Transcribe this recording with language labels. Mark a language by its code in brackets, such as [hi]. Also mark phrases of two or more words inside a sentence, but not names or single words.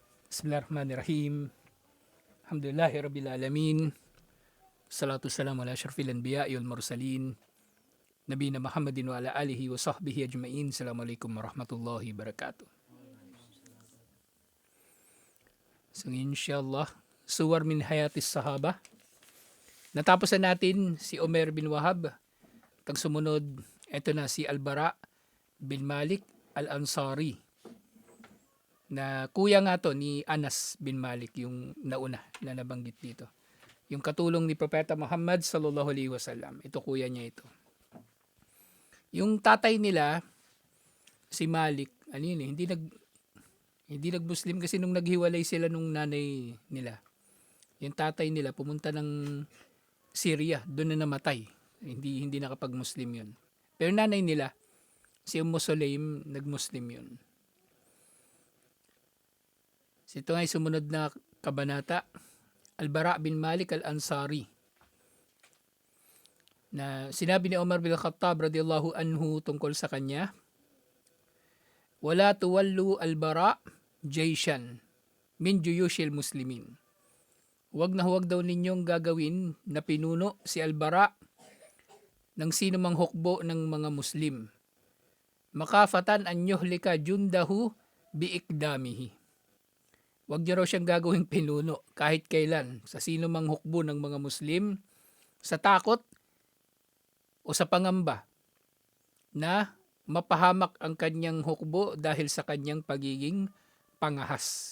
[ar] بسم الله الرحمن الرحيم. الحمد لله رب العالمين. الصلاة والسلام على أشرف الأنبياء والمرسلين. نبينا محمد وعلى آله وصحبه أجمعين. السلام عليكم ورحمة الله وبركاته. So inshallah, صور من حياة الصحابة. [tl] Natapos na natin si Omer bin Wahab. Tag sumunod, ito na si Al-Bara bin Malik Al-Ansari. Na kuya nga to ni Anas bin Malik, yung nauna na nabanggit dito. Yung katulong ni Propeta Muhammad [ar] صلى الله عليه وسلم. [tl] Ito kuya niya ito. Yung tatay nila, si Malik, hindi nag-Muslim kasi nung naghiwalay sila nung nanay nila. Yung tatay nila pumunta ng Syria, doon na namatay. Hindi nakapag-Muslim yun. Pero nanay nila, si Sulaim, nag-Muslim yun. So ito nga sumunod na kabanata, Al-Bara bin Malik Al-Ansari. Na sinabi ni Umar bin Khattab [ar] رضي الله عنه [tl] tungkol sa kanya, [ar] ولا تولوا البراء جيشا من جيوش المسلمين. [tl] Huwag daw ninyong gagawin na pinuno si Al-Bara ng sino mang hukbo ng mga Muslim. [ar] مخافة أن يهلك جنده بإقدامه. [tl] Huwag niyo raw siyang gagawing pinuno kahit kailan sa sino mang hukbo ng mga Muslim sa takot o sa pangamba na mapahamak ang kanyang hukbo dahil sa kanyang pagiging pangahas.